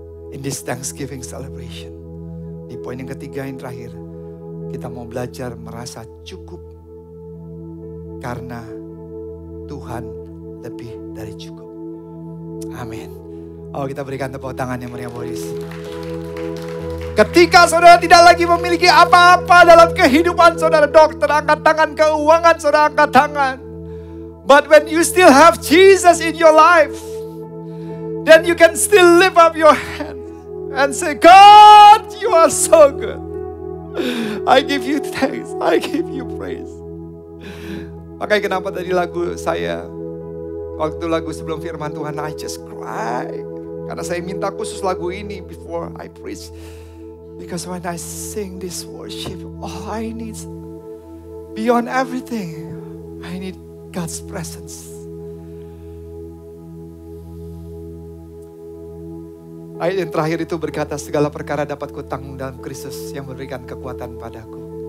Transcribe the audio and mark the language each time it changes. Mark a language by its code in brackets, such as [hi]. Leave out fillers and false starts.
[en] In this Thanksgiving celebration, [id] di poin yang ketiga yang terakhir, kita mau belajar merasa cukup karena Tuhan lebih dari cukup. Amin. Oh, kita berikan tepuk tangan yang meriah Boris. Ketika saudara tidak lagi memiliki apa-apa dalam kehidupan saudara, dokter angkat tangan, keuangan saudara angkat tangan. [en] But when you still have Jesus in your life, then you can still lift up your hand and say, God, you are so good. I give you thanks, I give you praise. [id] Makanya kenapa tadi lagu saya, waktu lagu sebelum firman Tuhan, [en] I just cry. [id] Karena saya minta khusus lagu ini [en] before I preach. Because when I sing this worship, all I need, beyond everything, I need God's presence. [id] Ayat yang terakhir itu berkata, segala perkara dapat kutanggung dalam Kristus yang memberikan kekuatan padaku.